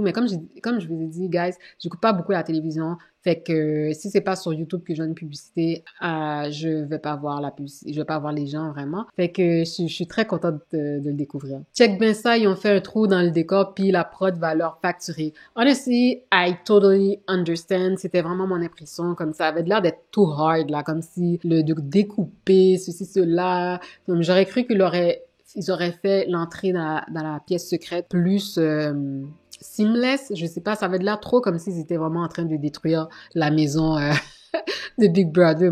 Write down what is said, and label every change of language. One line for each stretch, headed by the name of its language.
French: Mais comme je vous ai dit, guys, j'écoute pas beaucoup la télévision. Fait que si c'est pas sur YouTube que j'ai une publicité, je vais pas voir la publicité, je vais pas voir les gens vraiment. Fait que je suis très contente de le découvrir. Check bien ça, ils ont fait un trou dans le décor puis la prod va leur facturer.
English: Honestly, I totally understand.
French: C'était vraiment mon impression, comme ça avait l'air d'être
English: too hard
French: là, comme si de découper ceci cela. Donc j'aurais cru qu'ils auraient fait l'entrée dans la pièce secrète plus seamless, je sais pas, ça avait l'air trop comme s'ils étaient vraiment en train de détruire la maison de Big Brother.